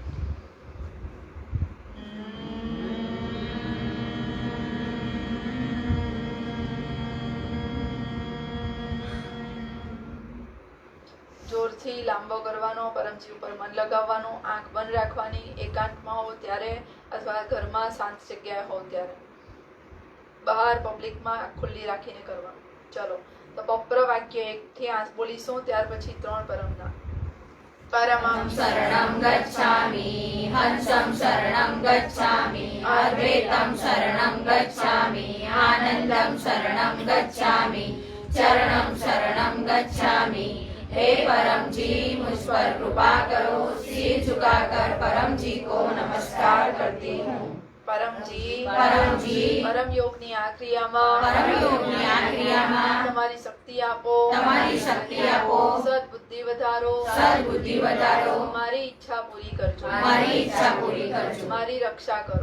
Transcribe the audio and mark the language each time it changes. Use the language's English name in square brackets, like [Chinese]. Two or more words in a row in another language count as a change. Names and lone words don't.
[Gujarati] જોરથી લાંબો કરવાનો, પરમજી ઉપર મન લગાવવાનું, આંખ બંધ રાખવાની, એકાંતમાં હો ત્યારે અથવા ઘરમાં શાંત જગ્યાએ હો ત્યારે. બહાર પબ્લિકમાં આંખ ખુલ્લી રાખીને કરવાનું. ચલો તો પપ્ર વાક્ય 1 થી 8 બોલીશું, ત્યાર પછી 3 પરમના. [Sanskrit] પરમં शरणं गच्छामि, हंसं शरणं गच्छामि, अद्वैतं शरणं गच्छामि, आनंदं शरणं गच्छामि, चरणं शरणं गच्छामि. [Hindi] हे परम जी, मुझ पर कृपा करो, सिर झुकाकर परम जी को नमस्कार करती हूँ. [Gujarati] પરમજી પરમજી, પરમ યોગની આ ક્રિયામાં તમારી શક્તિ આપો, સદબુદ્ધિ વધારો, મારી ઈચ્છા પૂરી કરજો, મારી રક્ષા કરો.